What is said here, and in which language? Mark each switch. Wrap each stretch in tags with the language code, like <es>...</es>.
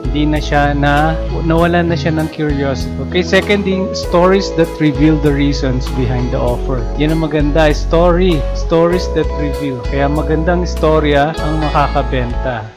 <tl>Hindi na siya nawalan na siya ng curiosity.</tl> <en>Okay, second thing, stories that reveal the reasons behind the offer.</en> <tl>Yan ang maganda,</tl> <en>stories that reveal.</en> <tl>Kaya magandang istorya ang makakabenta.</tl>